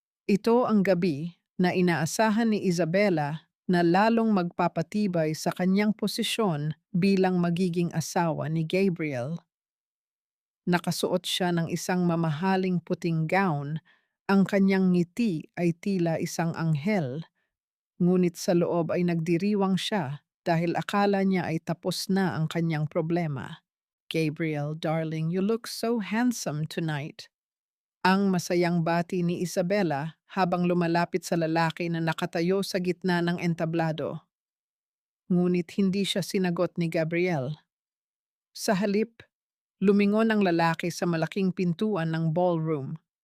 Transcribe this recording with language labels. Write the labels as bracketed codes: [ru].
[tl] Ito ang gabi na inaasahan ni Isabela na lalong magpapatibay sa kanyang posisyon bilang magiging asawa ni Gabriel. Nakasuot siya ng isang mamahaling puting gown, ang kanyang ngiti ay tila isang anghel, ngunit sa loob ay nagdiriwang siya dahil akala niya ay tapos na ang kanyang problema. [en] Gabriel, darling, you look so handsome tonight. [tl] Ang masayang bati ni Isabela habang lumalapit sa lalaki na nakatayo sa gitna ng entablado. Ngunit hindi siya sinagot ni Gabriel. Sa halip, lumingon ang lalaki sa malaking pintuan ng ballroom.